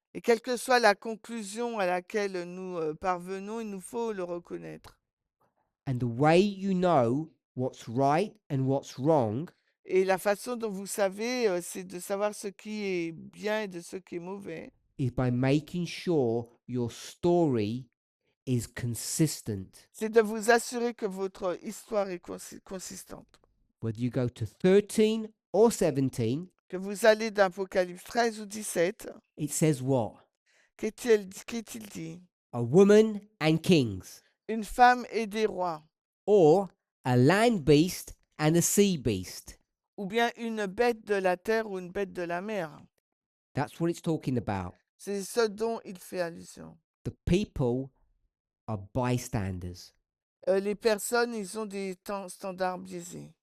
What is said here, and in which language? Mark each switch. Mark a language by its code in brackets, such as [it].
[fr] Et quelle que soit la conclusion à laquelle nous parvenons, il nous faut le reconnaître. [en] And the way you know what's right and what's wrong [fr] Et la façon dont vous savez, c'est de savoir ce qui est bien et de ce qui est mauvais. [en] is by making sure your story is consistent. [fr] C'est de vous assurer que votre histoire est consistante. [en] whether you go to 13 or 17, [fr] que vous allez d'Apocalypse 13 ou 17, [en] it says what? [fr] qu'est-il dit? [en] A woman and kings, [fr] Une femme et des rois, [en] or a land beast and a sea beast. [fr] ou bien une bête de la terre ou une bête de la mer. [en] That's what it's talking about. [fr] C'est ce dont il fait allusion. [en] The people are bystanders, [fr] Les personnes, ils ont des standards biaisés.